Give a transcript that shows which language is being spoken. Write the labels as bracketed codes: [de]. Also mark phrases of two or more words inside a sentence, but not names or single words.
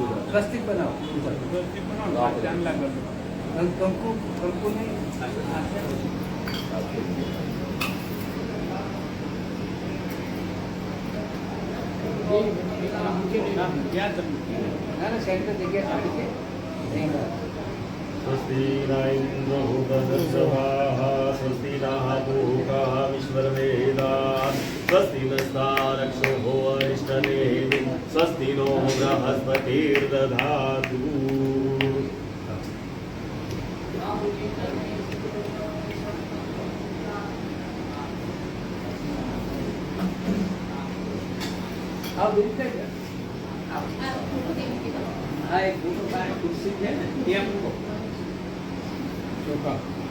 [gu] સ્વસ્તિક બનાવો કંકુ કંકુ નહીં ના ના સેન્ટર જગ્યા સારી છે નહીં બરાબર. [sa] स्वस्ति न इन्द्रो बृहस्पतिः स्वस्ति नः पूषः विश्ववेदाः स्वस्ति नस्तारक्षो अरिष्टनेमिः स्वस्ति नो बृहस्पतिर्दधातु [gu] આવો દૂર થઈ ગયા હા એક મોટો બાર ખુરશી છે ને ત્યાં મૂકો ચોખા